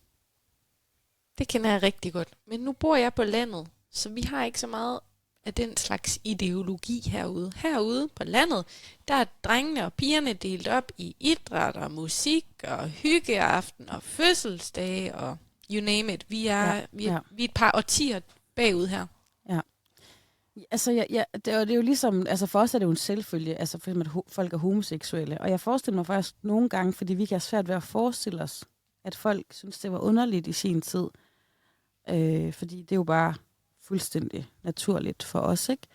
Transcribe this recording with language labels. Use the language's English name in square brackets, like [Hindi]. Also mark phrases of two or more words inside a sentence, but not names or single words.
[Danish] Det kender jeg rigtig godt. Men nu bor jeg på landet, så vi har ikke så meget af den slags ideologi herude. Herude på landet, der er drengene og pigerne delt op i idræt og musik og hyggeaften og fødselsdage og [English] you name it. [Danish] Vi er et par årtier bagud her. Ja. Altså, det er jo ligesom, altså for os er det jo en selvfølge, altså for eksempel, at folk er homoseksuelle. Og jeg forestiller mig faktisk nogle gange, fordi vi kan have svært ved at forestille os, at folk synes, det var underligt i sin tid. Fordi det er jo bare fuldstændig naturligt for os, ikke?